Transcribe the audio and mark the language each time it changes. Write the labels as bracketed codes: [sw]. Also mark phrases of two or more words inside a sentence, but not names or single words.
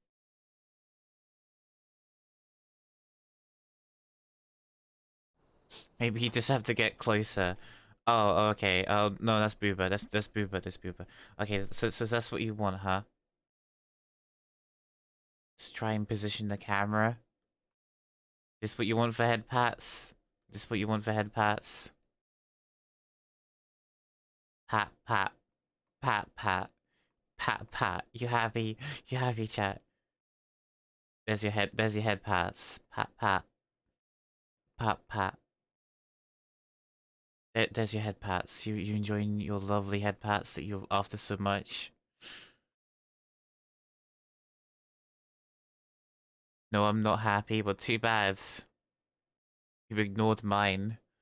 [en] Maybe you just have to get closer. Oh, okay. Oh, no, that's Booba. That's Booba. That's Booba. Okay, so that's what you want, huh? Just try and position the camera. This what you want for head pats? This what you want for head pats? Pat, pat, pat, pat, pat, pat. You happy? You happy, chat? There's your head. There's your head pats. Pat, pat, pat, pat. There's your head pats. You enjoying your lovely head pats that you're after so much? No, I'm not happy, but too bad. You ignored mine.